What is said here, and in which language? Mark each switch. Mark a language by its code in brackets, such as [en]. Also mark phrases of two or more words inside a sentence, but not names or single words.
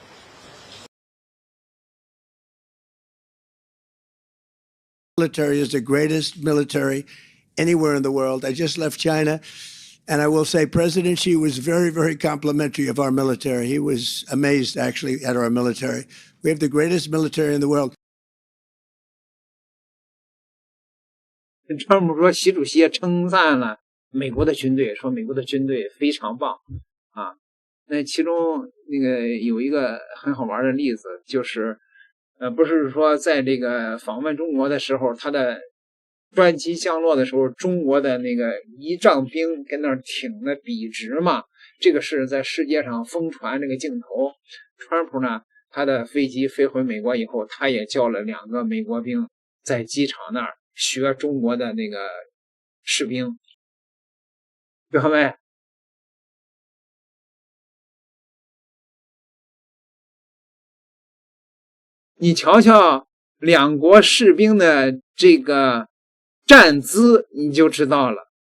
[en] Military is the greatest military anywhere in the world. I just left China, and I will say President Xi was very, very complimentary of our military. He was amazed, actually, at our military. We have the greatest military in the world. [zh] 川普说，習主席稱讚了美國的軍隊，說美國的軍隊非常棒啊。那其中那个有一個很好玩的例子，就是不是說在這個訪問中國的時候，他的專機降落的時候，中國的那個儀仗兵跟那兒挺得筆直嘛，這個是在世界上瘋傳這個鏡頭。川普呢，他的飛機飛回美國以後，他也叫了2個美國兵在機場那兒學中國的那個士兵，各位，你瞧瞧2國士兵的這個站姿，你就知道了。